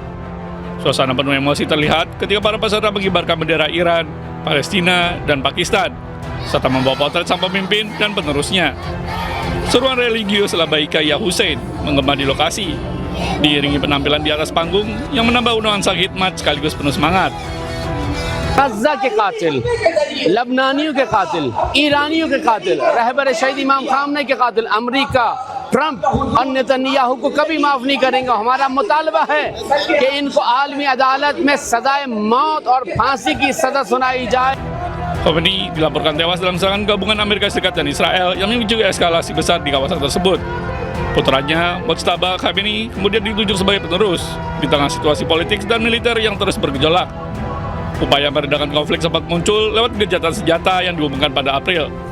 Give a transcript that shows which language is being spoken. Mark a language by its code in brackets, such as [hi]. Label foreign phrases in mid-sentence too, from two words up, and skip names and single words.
[id] Suasana penuh emosi terlihat ketika para peserta mengibarkan bendera Iran, Palestina, dan Pakistan, serta membawa potret sang pemimpin dan penerusnya. Seruan religius [ar] لبيك يا حسين [id] menggema di lokasi, diiringi penampilan di atas panggung yang menambah nuansa khidmat sekaligus penuh semangat. [ur] غزہ کے قاتل، لبنانیوں کے قاتل، ایرانیوں کے قاتل، رہبر شہید امام خامنے کے قاتل، امریکہ، ٹرمپ اور نیتن یاہو کو کبھی معاف نہیں کریں گے. ہمارا مطالبہ ہے کہ ان کو عالمی عدالت میں سزائے موت اور پھانسی کی سزا سنائی جائے. [id] Khamenei dilaporkan tewas dalam serangan gabungan Amerika Serikat dan Israel yang memicu eskalasi besar di kawasan tersebut. Putranya, Mojtaba Khamenei, kemudian ditunjuk sebagai penerus di tengah situasi politik dan militer yang terus bergejolak. Upaya meredakan konflik sempat muncul lewat gencatan senjata yang diumumkan pada April.